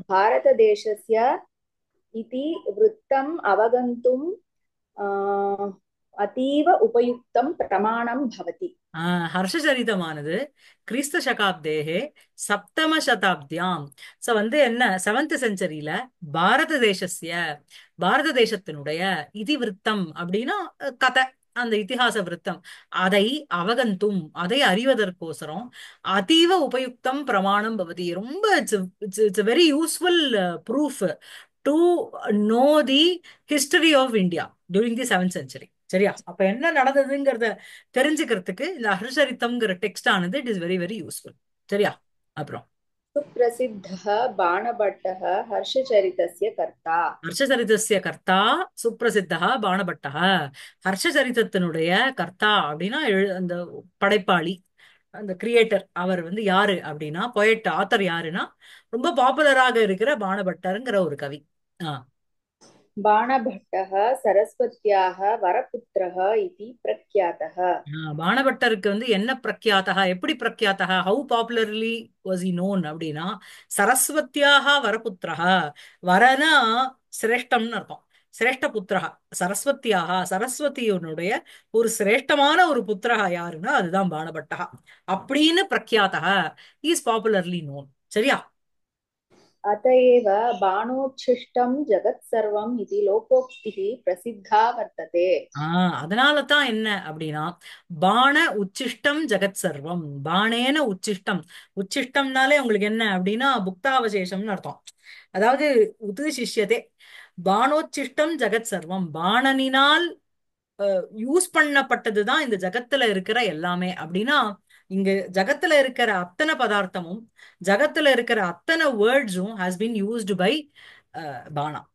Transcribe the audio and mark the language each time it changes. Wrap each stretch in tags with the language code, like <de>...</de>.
<sa>भारतदेशस्य इति वृत्तम् अवगन्तुम् अ, अतीव उपयुक्तं प्रमाणं भवति। ஹர்ஷச்சரிதமானது கிறிஸ்த சகாப்தேகே சப்தம சதாப்தியாம்.</sa> <ta>சோ வந்து என்ன செவன்த் செஞ்சுரியில பாரத தேசஸ்ய, பாரத தேசத்தினுடைய இதிவிருத்தம் அப்படின்னா கதை, அந்த இதிகாச விருத்தம், அதை அவகந்தும் அதை அறிவதற்கோசரம்</ta> <sa>அதீவ உபயுக்தம் பிரமாணம் பவதி.</sa> <en>ரொம்ப it's very useful proof to know the history of India during the seventh century.</en> <ta>சரியா? அப்ப என்ன நடந்ததுங்கிறத தெரிஞ்சுக்கிறதுக்கு இந்த ஹர்ஷரித்தம்ங்கிற டெக்ஸ்ட் ஆனது</ta> <en>It is very very useful.</en> <ta>சரியா? அப்புறம்</ta> <sa>सुप्रसिद्धः बाणभट्टः हर्षचरितस्य कर्ता। ஹர்ஷசரிதஸ்ய கர்த்தா சுப்பிரசித்தா பாணபட்டः.</sa> <ta>ஹர்ஷசரிதத்தினுடைய கர்த்தா அப்படின்னா அந்த படைப்பாளி, அந்த கிரியேட்டர், அவர் வந்து யாரு அப்படின்னா பொயட் ஆத்தர் யாருன்னா ரொம்ப பாப்புலராக இருக்கிற பாணபட்டருங்கிற ஒரு கவி. ஆ.</ta> <sa>बाणभट्टः सरस्वत्याः वरपुत्रः इति प्रख्यातः।</sa> <ta>பாணபட்டருக்கு வந்து என்ன பிரக்யாத்தகா, எப்படி பிரக்யாத்தகா,</ta> <en>how popularly was he known</en> <ta>அப்படின்னா சரஸ்வத்தியாக வரபுத்திரஹா. வரனா சிரேஷ்டம்னு அர்த்தம். சிரேஷ்ட புத்திரஹா சரஸ்வத்தியாக, சரஸ்வதியினுடைய ஒரு சிரேஷ்டமான ஒரு புத்திரஹா யாருன்னா அதுதான் பாணபட்டகா அப்படின்னு பிரக்யாத்தகா.</ta> <en>Is popularly known.</en> <ta>சரியா?</ta> <sa>अत एव बाणोच्छिष्टं जगत्सर्वम् इति लोकोक्तिः प्रसिद्धा वर्तते।</sa> <ta>அதனால தான் என்ன அப்படின்னா</ta> <sa>பாண உச்சிஷ்டம் ஜெகத் சர்வம், பாணேன உச்சிஷ்டம்.</sa> <ta>உச்சிஷ்டம்னாலே உங்களுக்கு என்ன அப்படின்னா புக்தாவசேஷம்னு அர்த்தம். அதாவது உது சிஷ்யதே,</ta> <sa>பாணோச்சிஷ்டம் ஜெகத் சர்வம்,</sa> <ta>பாணனினால் யூஸ் பண்ணப்பட்டதுதான் இந்த ஜகத்துல இருக்கிற எல்லாமே அப்படின்னா இங்க ஜகத்துல இருக்கிற அத்தனை பதார்த்தமும் ஜகத்துல இருக்கிற அத்தனை வேர்ட்ஸும்</ta> <en>Has been used by Bana.</en>